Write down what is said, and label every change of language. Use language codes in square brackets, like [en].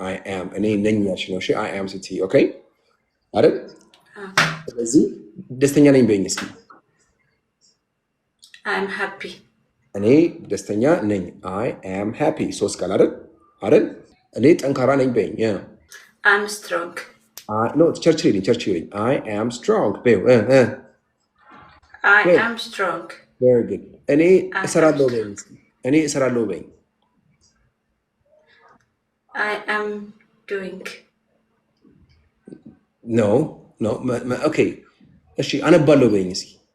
[en] I am [am] እኔ ነኝ ያልሽ ነው። እሺ I am ስትይ ኦኬ አይደል? ስለዚህ ደስተኛ ነኝ በይኝ እስኪ። [en] I'm happy. [am] እኔ ደስተኛ ነኝ። [en] I am happy. [am] ሶስት ቃል አይደል? እኔ ጠንካራ ነኝ በይኝ። [en] I'm strong. No, [am] ቸርች ሪዲንግ [en] I am strong [am] በይው። [en] I am strong. very good. [am] እኔ እሰራለሁ በይኝ እስኪ። እኔ እሰራለሁ በይኝ። [en] I am doing. No. Okay. [am] እሺ አነባለሁ በይኝ እስኪ።